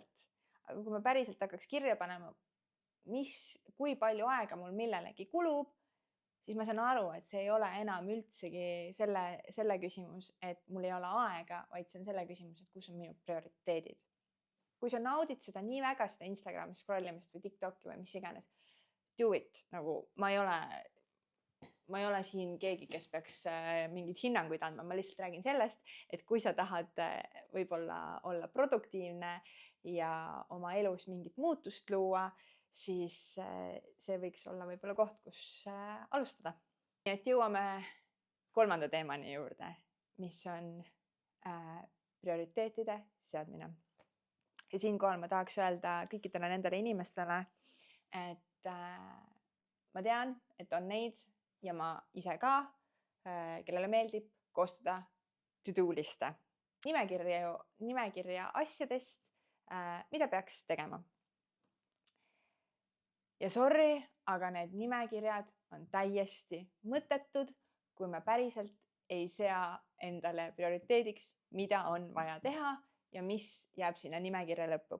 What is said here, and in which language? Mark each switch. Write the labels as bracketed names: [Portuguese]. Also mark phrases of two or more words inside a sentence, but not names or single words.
[Estonian] Aga kui me päriselt hakkaks kirja panema, kui palju aega mul millelegi kulub, siis ma saan aru, et see ei ole enam üldsegi selle küsimus, et mul ei ole aega, vaid see on selle küsimus, et kus on minu prioriteedid. Kui sa naudid seda nii väga, seda Instagrami scrollimist või TikToki või mis iganes, [English] do it. [Estonian] Nagu ma ei ole siin keegi, kes peaks mingeid hinnanguid andma. Ma lihtsalt räägin sellest, et kui sa tahad võib-olla olla produktiivne ja oma elus mingit muutust luua, siis see võiks olla võib-olla koht, kus alustada. Nii et jõuame 3. teemani juurde, mis on prioriteetide seadmine. Ja siinkohal ma tahaks öelda kõikidele nendele inimestele, et ma tean, et on neid ja ma ise ka, kellele meeldib koostada to-do liste. Nimekirja asjadest, mida peaks tegema. Ja sorry, aga need nimekirjad on täiesti mõttetud, kui me päriselt ei sea endale prioriteediks, mida on vaja teha ja mis jääb sinna nimekirja lõppu.